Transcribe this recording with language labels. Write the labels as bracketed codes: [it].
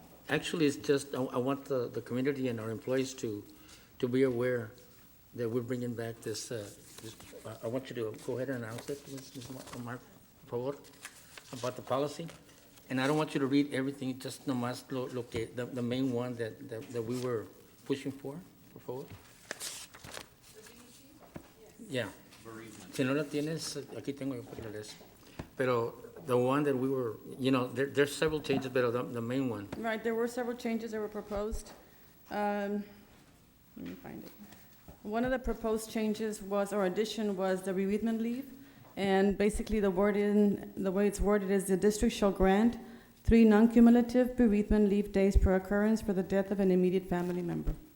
[en] Actually, it's just, I want the community and our employees to be aware that we're bringing back this, I want you to go ahead and announce it, Ms. Mark, [es] por favor, [en] about the policy. And I don't want you to read everything, just nomás the main one that we were pushing for favor. Yeah. [es] Si no la tienes, aquí tengo yo para que la lees. [en] Pero the one that we were, there's several changes, but the main one. Right, there were several changes that were proposed. Let me find it. One of the proposed changes was, or addition was the bereavement leave. And basically the way it's worded is the district shall grant 3 non-cumulative bereavement leave days per occurrence for the death of an immediate family member.